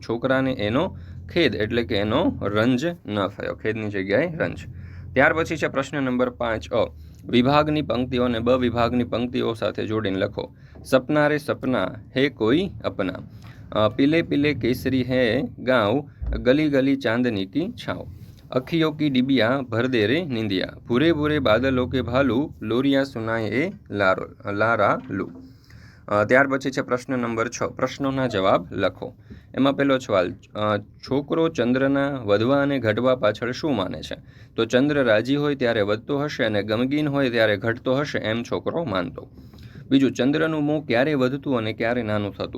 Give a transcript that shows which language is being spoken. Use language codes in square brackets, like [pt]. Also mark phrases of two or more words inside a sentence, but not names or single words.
[gu] છોકરાને એનો ખેદ એટલે કે એનો રંજ ન થયો, ખેદની જગ્યાએ રંજ। ત્યાર પછી છે પ્રશ્ન નંબર 5, અ વિભાગની પંક્તિઓ અને બ વિભાગની પંક્તિઓ સાથે જોડીને લખો। [hi] सपना रे सपना है कोई अपना, पीले पीले केसरी है गाँव, गली गली चाँदनी की छाँव, अखियों की डिबिया भर दे रे निंदिया, भूरे भूरे बादलों के भालू, लोरिया सुनाए ए लारालू। [gu] ત્યાર પછી છે પ્રશ્ન નંબર 6, પ્રશ્નોના જવાબ લખો। એમાં પહેલો સવાલ, છોકરો ચંદ્રના વધવા અને ઘટવા પાછળ શું માને છે? તો ચંદ્ર રાજી હોય ત્યારે વધતો હશે અને ગમગીન હોય ત્યારે ઘટતો હશે એમ છોકરો માનતો। બીજું, ચંદ્રનું મોં ક્યારે વધતું અને ક્યારે નાનું થતું?